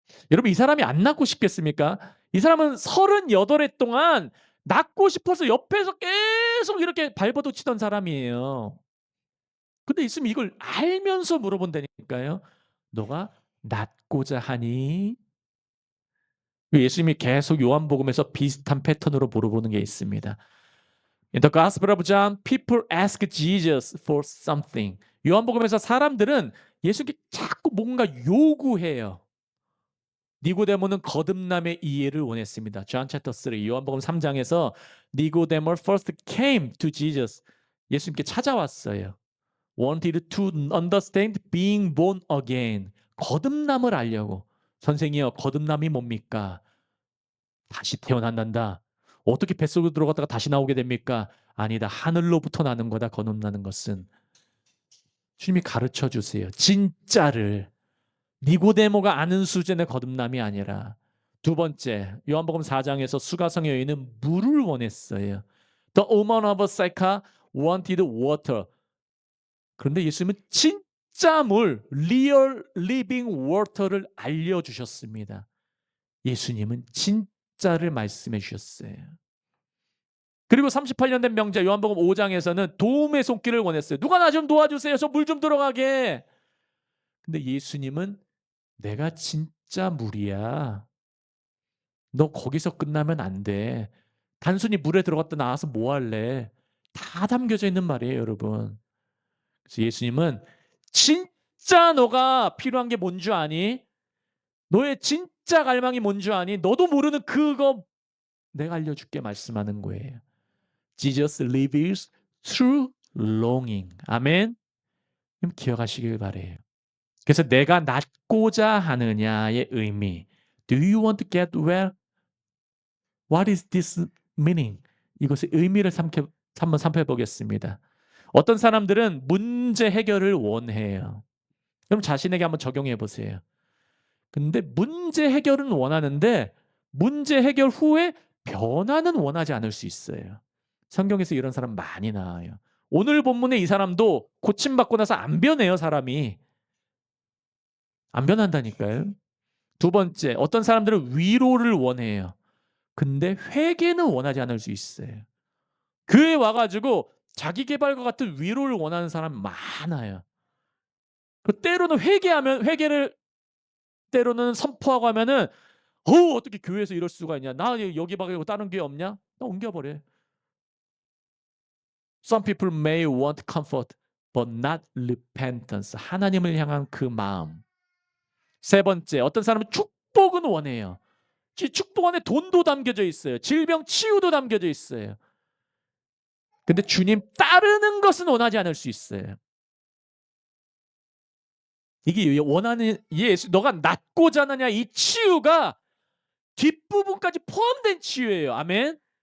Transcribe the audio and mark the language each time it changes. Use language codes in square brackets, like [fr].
[ko] 여러분 이 사람이 안 낫고 싶겠습니까? 이 사람은 38해 동안 낫고 싶어서 옆에서 계속 이렇게 발버둥 치던 사람이에요. 근데 예수님이 이걸 알면서 물어본다니까요. 너가 낫고자 하니? 예수님이 계속 요한복음에서 비슷한 패턴으로 물어보는 게 있습니다. [en] In the Gospel of John, people ask Jesus for something. [ko] 요한복음에서 사람들은 예수님께 자꾸 뭔가 요구해요. 니고데모는 거듭남의 이해를 원했습니다. [en] John chapter 3, [ko] 요한복음 3장에서 [en] 니고데모 first came to Jesus. [ko] 예수님께 찾아왔어요. [en] wanted to understand being born again. [ko] 거듭남을 알려고. 선생이요, 거듭남이 뭡니까? 다시 태어난단다. 어떻게 뱃속으로 들어갔다가 다시 나오게 됩니까? 아니다. 하늘로부터 나는 거다. 거듭나는 것은. 주님이 가르쳐 주세요. 진짜를. 니고데모가 아는 수준의 거듭남이 아니라. 두 번째, 요한복음 4장에서 수가성의 여인은 물을 원했어요. [en] The woman of Sychar wanted water. [ko] 그런데 예수님은 진짜 물, [en] real living water [ko] 를 알려주셨습니다. 예수님은 진짜를 말씀해 주셨어요. 그리고 38년 된 명자 요한복음 5장에서는 도움의 손길을 원했어요. 누가 나 좀 도와주세요. 저 물 좀 들어가게. 근데 예수님은 내가 진짜 물이야. 너 거기서 끝나면 안 돼. 단순히 물에 들어갔다 나와서 뭐 할래? 다 담겨져 있는 말이에요, 여러분. 그래서 예수님은 진짜 너가 필요한 게 뭔 줄 아니? 너의 진짜 갈망이 뭔 줄 아니? 너도 모르는 그거 내가 알려줄게 말씀하는 거예요. [en] Jesus lives through longing. [ko] 아멘. 그럼 기억하시길 바래요. 그래서 내가 낫고자 하느냐의 의미. [en] Do you want to get well? What is this meaning? [ko] 이것의 의미를 한번 살펴보겠습니다. 어떤 사람들은 문제 해결을 원해요. 그럼 자신에게 한번 적용해 보세요. 근데 문제 해결은 원하는데 문제 해결 후에 변화는 원하지 않을 수 있어요. 성경에서 이런 사람 많이 나와요. 오늘 본문에 이 사람도 고침받고 나서 안 변해요, 사람이. 안 변한다니까요. 두 번째, 어떤 사람들은 위로를 원해요. 근데 회개는 원하지 않을 수 있어요. 교회에 와가지고 자기 개발과 같은 위로를 원하는 사람 많아요. 때로는 회개를 때로는 선포하고 하면은 어떻게 교회에서 이럴 수가 있냐? 나 여기 말고 다른 교회 없냐? 나 옮겨버려. [en] Some people may want comfort, but not repentance. [ko] 하나님을 향한 그 마음. 세 번째, 어떤 사람은 축복은 원해요. 축복 안에 돈도 담겨져 있어요. 질병 치유도 담겨져 있어요. 근데 주님 따르는 것은 원하지 않을 수 있어요. 이게 원하는 예수, 너가 낫고자 하느냐 이 치유가 뒷부분까지 포함된 치유예요. 아멘.